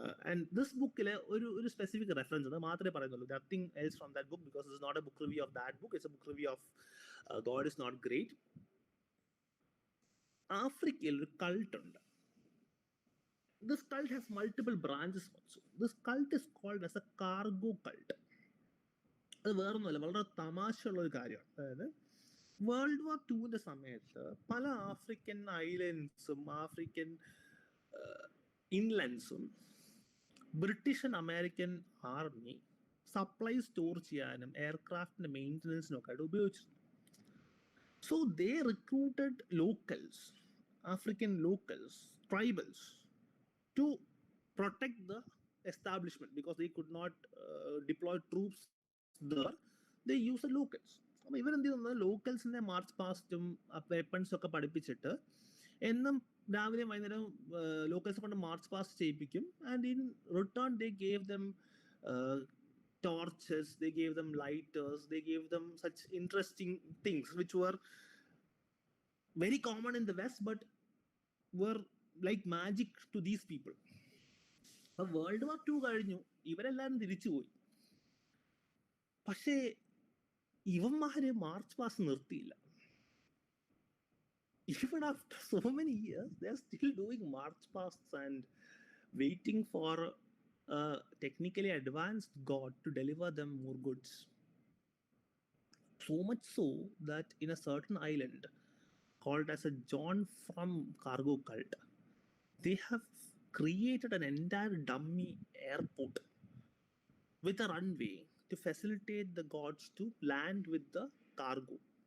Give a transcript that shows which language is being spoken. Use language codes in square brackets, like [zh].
[en] And this book [ml] ഒരു specific reference ഉണ്ട് മാത്രമേ പറയുന്നുള്ളൂ. [en] Nothing else from that book, because it's not a book review of that book. It's a book review of God is Not Great. [ml] ആഫ്രിക്കയിൽ ഒരു cult ഉണ്ട്. [en] This cult has multiple branches also. This cult is called as a cargo cult. [ml] അത് വേറൊന്നുമല്ല, വളരെ തമാശയുള്ള ഒരു കാര്യമാണ്. അതായത് world war ടുവിന്റെ സമയത്ത് പല African ഐലൻഡ്സും African ഇൻലൻഡ്സും British and American army supply store ചെയ്യാനും എയർക്രാഫ്റ്റിന്റെ മെയിൻ്റനൻസിനും ഒക്കെ ആയിട്ട് ഉപയോഗിച്ചിരുന്നു. [en] So they recruited locals, African locals, tribals to protect the establishment because they could not deploy troops there. They use the locals. [ml] അപ്പോൾ ഇവരെന്ത് ചെയ്യുന്നത്, ലോക്കൽസിന്റെ മാർച്ച് പാസ്റ്റും വെപ്പൺസും ഒക്കെ പഠിപ്പിച്ചിട്ട് എന്നും രാവിലെ വൈകുന്നേരം ലോക്കൽസ് കൊണ്ട് മാർച്ച് പാസ്റ്റ് ചെയ്യിപ്പിക്കും. [en] And in return they gave them torches, they gave them lighters, they gave them such interesting things which were very common in the West but were like magic to these people. [ml] അപ്പോൾ world war 2 കഴിഞ്ഞു, ഇവരെല്ലാവരും തിരിച്ചുപോയി. പക്ഷേ ഇവന്മാര് March past നിർത്തിയില്ല. [en] Even after so many years, they are still doing march pasts and waiting for a technically advanced god to deliver them more goods. So much so that in a certain island called as a John from Cargo cult, they have created an entire dummy airport with a runway to facilitate the gods to land with the cargo.